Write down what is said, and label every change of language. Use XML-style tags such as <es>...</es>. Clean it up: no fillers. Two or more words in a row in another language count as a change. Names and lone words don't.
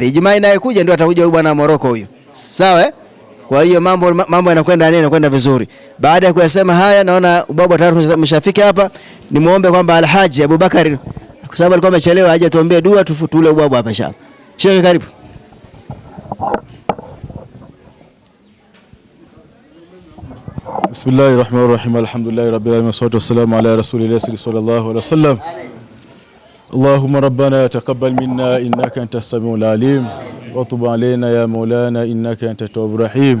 <sw>Ijumaa inayokuja ndio atakuja huyu bwana Morocco huyu. Sawa? Kwa hiyo mambo yanakwenda vizuri. Baada ya kuyasema haya, naona ubaba tayari umeshafika hapa. Nimuombe kwamba Alhaji Abubakar, kwa sababu alikuwa amechelewa, aje tuombee dua tufutule ubaba hapa inshallah. Sheikh, karibu.</sw> <ar>بسم الله الرحمن الرحيم. الحمد لله رب العالمين والصلاة والسلام على رسول الله صلى الله عليه وسلم. اللهم ربنا تقبل منا إنك أنت السميع العليم وتب علينا يا مولانا إنك أنت التواب الرحيم.</ar>